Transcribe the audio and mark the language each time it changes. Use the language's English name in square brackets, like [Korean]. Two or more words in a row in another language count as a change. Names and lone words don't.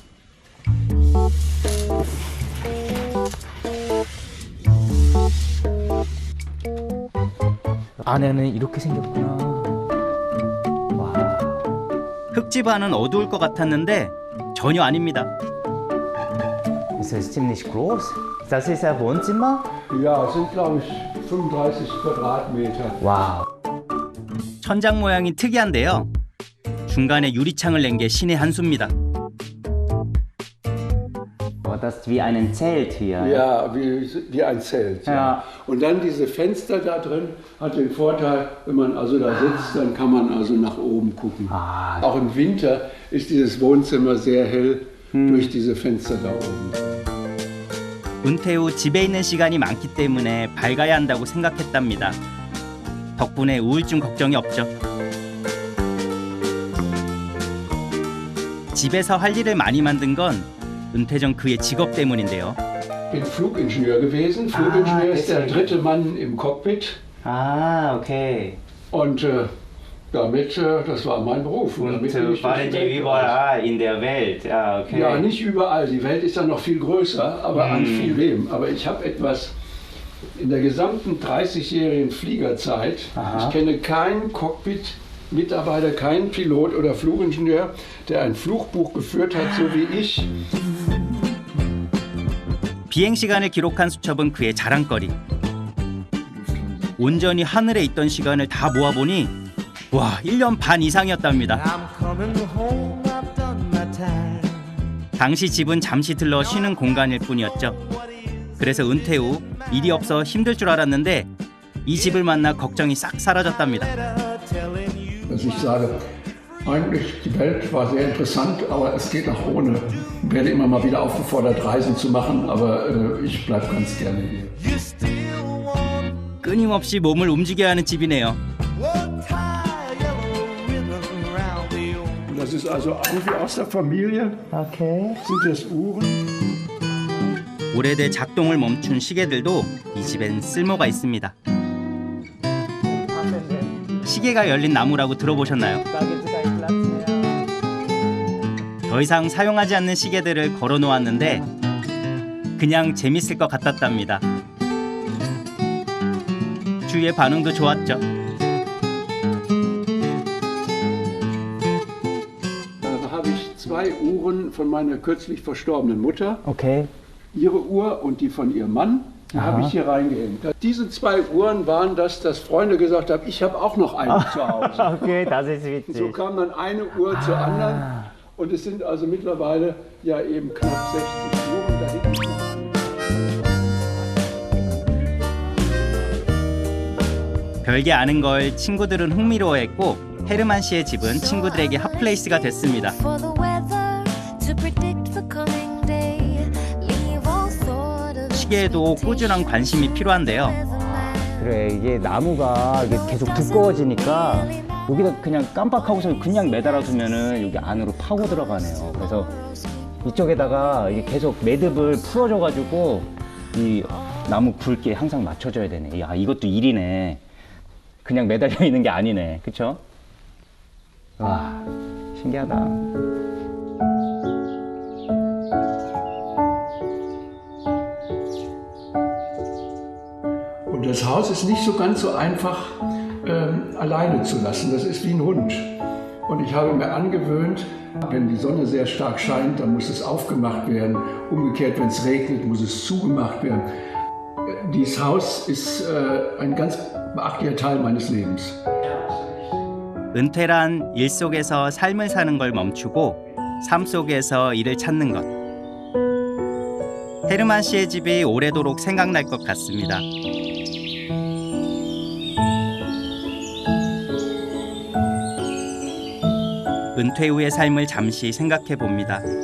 [Korean] 안에는 이렇게 생겼구나. 와. 흙집 안은 어두울 것 같았는데 전혀 아닙니다. [German] Ist das ziemlich groß? Das ist ein Wohnzimmer? Ja, es sind glaube ich 35 Quadratmeter. [Korean] 와. 천장 모양이 특이한데요. 중간에 유리창을 낸 게 신의 한 수입니다. [German] Das ist wie ein Zelt hier. Ja, wie ein Zelt. Ja. Und dann diese Fenster da drin hat den Vorteil, wenn man also da sitzt, dann kann man also nach oben gucken. Ah. Auch im Winter ist dieses Wohnzimmer sehr hell durch diese Fenster da oben. [Korean] 은퇴 후 집에 있는 시간이 많기 때문에 밝아야 한다고 생각했답니다. 덕분에 우울증 걱정이 없죠. 집에서 할 일을 많이 만든 건 은퇴 전 그의 직업 때문인데요. [German] Ich bin Flugingenieur gewesen. Flugingenieur ist der dritte Mann im Cockpit. Ah, okay. Und damit, das war mein Beruf. Und damit bin ich durch die Welt überall in der Welt. Ja, okay. Ja, nicht überall. Die Welt ist ja noch viel größer, aber an vielem. Aber ich habe etwas in der gesamten 30-jährigen Fliegerzeit, ich kenne keinen Cockpit-Mitarbeiter, keinen Pilot oder Flugingenieur, der ein Flugbuch geführt hat, so wie ich. [Korean] 비행 시간을 기록한 수첩은 그의 자랑거리. 온전히 하늘에 있던 시간을 다 모아보니 와, 1년 반 이상이었답니다. 당시 집은 잠시 들러 쉬는 공간일 뿐이었죠. 그래서 은퇴 후 일이 없어 힘들 줄 알았는데 이 집을 만나 걱정이 싹 사라졌답니다. [German] Dass ich sage, Eigentlich, die Welt war sehr interessant, aber es geht auch ohne. Ich werde immer mal wieder aufgefordert, Reisen zu machen, aber ich bleibe ganz gerne hier. [Korean] 끊임없이 몸을 움직여야 하는 집이네요. [German] Das ist also irgendwie aus der Familie. Okay. Sind das Uhren? [Korean] 오래돼 작동을 멈춘 시계들도 이 집엔 쓸모가 있습니다. 시계가 열린 나무라고 들어보셨나요? 더 이상 사용하지 않는 시계들을 걸어 놓았는데 그냥 재밌을 것 같았답니다. 주위의 반응도 좋았죠. [German] Da habe ich 2 Uhren von meiner kürzlich verstorbenen Mutter. Okay. Ihre Uhr und die von ihrem Mann, die habe ich hier reingehängt. Diese 2 Uhren waren das, dass Freunde gesagt haben, ich habe auch noch eine zu Hause. Okay, das ist witzig. So kam dann eine Uhr zur anderen und es sind also mittlerweile ja eben knapp 60 Uhren. Da hinten ist noch eine. [Korean] 별게 아는 걸 친구들은 흥미로워했고 헤르만 씨의 집은 친구들에게 핫플레이스가 됐습니다. 시계에도 꾸준한 관심이 필요한데요. 그래, 이게 나무가 이게 계속 두꺼워지니까 여기다 그냥 깜빡하고서 그냥 매달아 두면은 여기 안으로 파고 들어가네요. 그래서 이쪽에다가 이게 계속 매듭을 풀어줘가지고 이 나무 굵기에 항상 맞춰줘야 되네. 야, 이것도 일이네. 그냥 매달려 있는 게 아니네. 그쵸? 와, 신기하다. [German] Und das Haus ist nicht so ganz so einfach alleine zu lassen. Das ist wie ein Hund. Und ich habe mir angewöhnt, wenn die Sonne sehr stark scheint, dann muss es aufgemacht werden. Umgekehrt, wenn es regnet, muss es zugemacht werden. Dieses Haus ist ein ganz beachtlicher Teil meines Lebens. [Korean] 은퇴란 일 속에서 삶을 사는 걸 멈추고 삶 속에서 일을 찾는 것. 헤르만 씨의 집이 오래도록 생각날 것 같습니다. 은퇴 후의 삶을 잠시 생각해 봅니다.